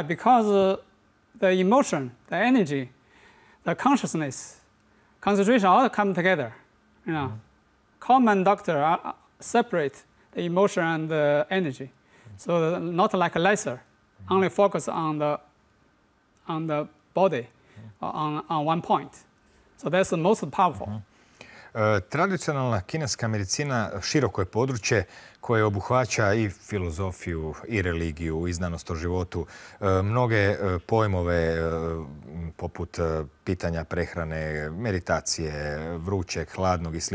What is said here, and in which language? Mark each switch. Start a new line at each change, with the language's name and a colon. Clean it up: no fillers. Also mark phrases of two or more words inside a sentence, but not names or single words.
English: Because the emotion, the energy, the consciousness, concentration all come together. Common doctor separate the emotion and the energy, so not like a laser, only focus on the body, on one point. So that's the most powerful.
Croatian: Tradicionalna kineska medicina široko je područje koje obuhvaća i filozofiju, i religiju, i znanost o životu, mnoge pojmove poput pitanja prehrane, meditacije, vrućeg, hladnog i sl.